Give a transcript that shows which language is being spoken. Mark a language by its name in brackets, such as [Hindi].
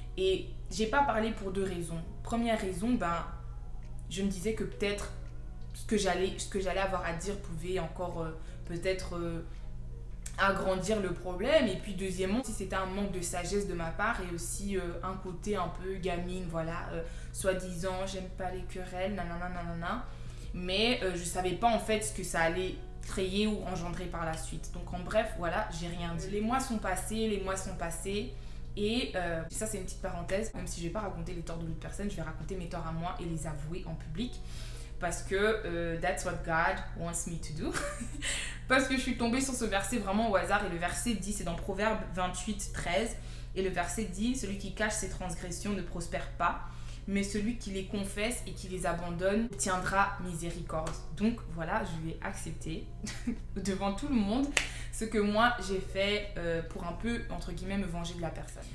[French] Et j'ai pas parlé pour 2 raisons. Première raison, je me disais que peut-être ce que j'allais avoir à dire pouvait encore peut-être agrandir le problème. Et puis deuxièmement, si c'était un manque de sagesse de ma part et aussi un côté un peu gamine, soi-disant j'aime pas les querelles, nanana. Mais je savais pas en fait ce que ça allait créer ou engendrer par la suite. Donc en bref, voilà, j'ai rien dit. Les mois sont passés. Et ça c'est une petite parenthèse, même si je vais pas raconter les torts de l'autre personne, je vais raconter mes torts à moi et les avouer en public. Parce que [English] that's what God wants me to do. [French] Parce que je suis tombée sur ce verset vraiment au hasard. Et le verset dit, c'est dans Proverbe 28, 13. Et le verset dit, celui qui cache ses transgressions ne prospère pas, mais celui qui les confesse et qui les abandonne obtiendra miséricorde. Donc voilà, je vais accepter devant tout le monde ce que moi j'ai fait pour un peu, entre guillemets, me venger de la personne.